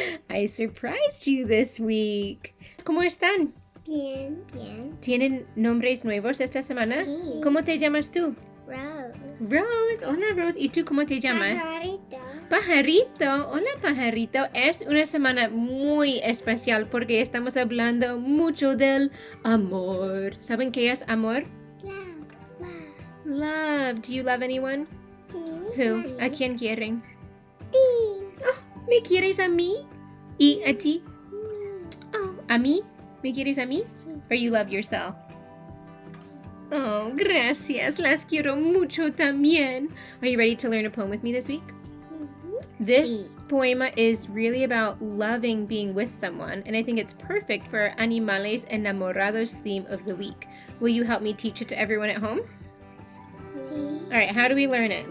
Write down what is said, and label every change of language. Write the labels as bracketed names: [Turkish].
[English] I surprised you this week. [Spanish] ¿Cómo están? Bien, bien. ¿Tienen nombres nuevos esta semana? Sí. ¿Cómo te llamas tú? Rose. Rose. Hola, Rose. ¿Y tú cómo te llamas? Pajarito. Pajarito. Hola, Pajarito. Es una semana muy especial porque estamos hablando mucho del amor. ¿Saben qué es amor? [English] Love. Love. Do you love anyone? [Spanish] Sí. [English] Who? [Spanish] Sí. ¿A quién quieren? Sí. Oh, ¿me quieres a mí? ¿Y a ti? Oh, ¿a mí? ¿Me quieres a mí? [English] Or you love yourself? [Spanish] Oh, gracias. Las quiero mucho también. [English] Are you ready to learn a poem with me this week? This poema is really about loving being with someone, and I think it's perfect for our Animales Enamorados theme of the week. Will you help me teach it to everyone at home? [Spanish] Sí. [English] All right, how do we learn it?